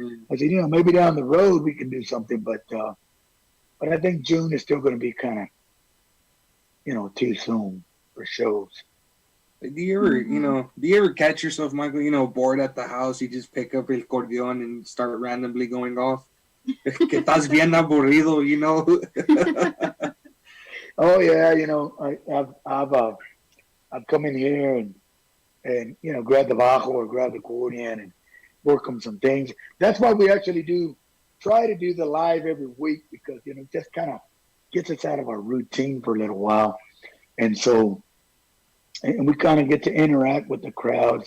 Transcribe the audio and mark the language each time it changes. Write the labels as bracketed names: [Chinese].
[English] I said, maybe down the road we can do something, but I think June is still going to be kind of, too soon for shows. Do you ever catch yourself, Michael, bored at the house, you just pick up el cordeon and start randomly going off? [Spanish] Que estás bien aburrido, [English] Oh yeah, I've come in here and grab the bajo or grab the accordion and work on some things. That's why we actually try to do the live every week, because it just kind of gets us out of our routine for a little while, and we kind of get to interact with the crowd.